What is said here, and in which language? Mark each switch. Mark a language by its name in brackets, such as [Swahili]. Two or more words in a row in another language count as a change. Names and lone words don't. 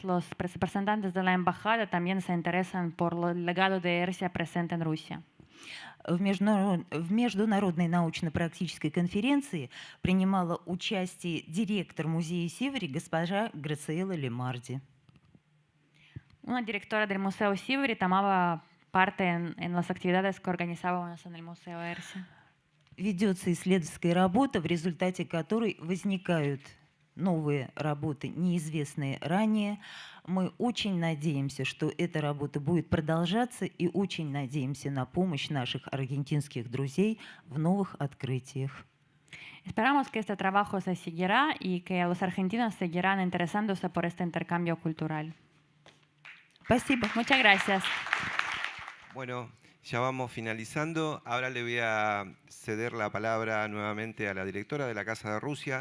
[Spanish] Los representantes de la embajada también se interesan por el legado de Эрзя presente en Rusia. [Russian] В международной научно-практической конференции принимала участие директор музея Сивари госпожа Грациела Лемарди. [Spanish] Una directora del Museo Sivori tomaba parte en las actividades que organizábamos en el Museo Эрзя. [Russian] Ведется исследовательская работа, в результате которой возникают новые работы, неизвестные ранее. Мы очень надеемся, что эта работа будет продолжаться, и очень надеемся на помощь наших аргентинских друзей в новых открытиях. [Spanish] Esperamos que este trabajo se seguirá y que los argentinos seguirán interesándose por este intercambio cultural. [Russian] Спасибо. [Spanish] Muchas gracias. Bueno, ya vamos finalizando. Ahora le voy a ceder la palabra nuevamente a la directora de la Casa de Rusia.